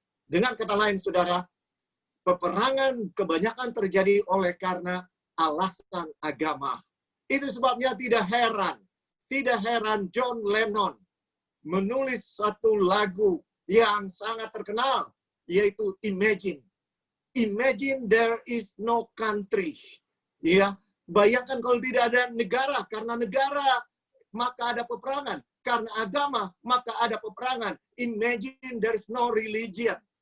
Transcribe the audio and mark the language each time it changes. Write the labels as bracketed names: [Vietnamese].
[Indonesian] Dengan kata lain, saudara, peperangan kebanyakan terjadi oleh karena alasan agama. Itu sebabnya tidak heran John Lennon menulis satu lagu yang sangat terkenal, yaitu Imagine. [English] Imagine there is no country. [Indonesian] Ya, bayangkan kalau tidak ada negara. Karena negara, maka ada peperangan. Karena agama, maka ada peperangan. [English] Imagine there's no religion.